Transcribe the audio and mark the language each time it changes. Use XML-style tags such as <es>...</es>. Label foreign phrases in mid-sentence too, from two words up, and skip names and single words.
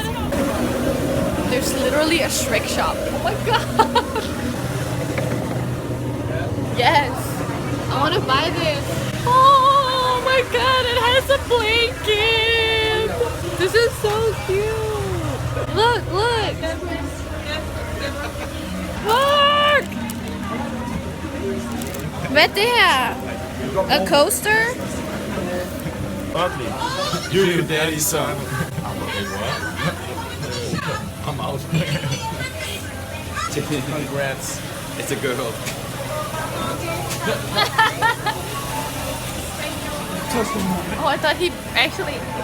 <en>There's literally a Shrek shop. Oh my god! Yes! I want to buy this. Oh my god! It has a blanket. This is so cute. Look! Look!</en> <da>Hvad er det her?</da> <en>A coaster? Ugly. You your daddy's son. I'm out. Congrats. It's a girl. Oh, I thought he actually...</en>